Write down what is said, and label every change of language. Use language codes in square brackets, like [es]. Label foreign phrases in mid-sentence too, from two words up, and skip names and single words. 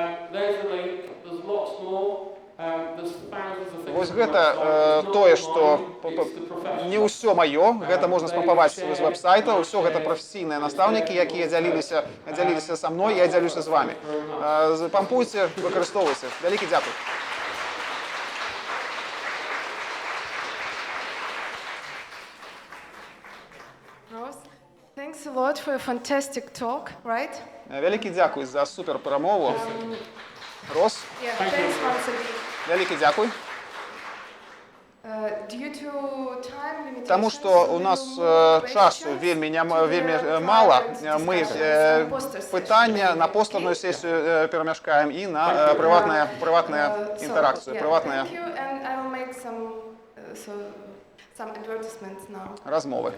[be] Вось гэта тое, што не ўсё маё, гэта можна спампаваць з вэб-сайта, ўсё гэта прафесійныя настаўнікі, якія дзяліліся са мной, я дзялюся з вамі. Пампуйце, выкарыстоўвайце. Вялікі дзякуй. [en] Thanks a lot for a fantastic talk, right? [be] Вялікі дзякуй за супер прамову. Рос. [en] Yeah, thanks once again. [be] Вялікі дзякуй. [en] Due to time limitations, [be] Таму што у нас часу вельмі мала, мы пытання на постэрную сесію перамяшкаем і на прыватную інтэракцыю, прыватныя размовы.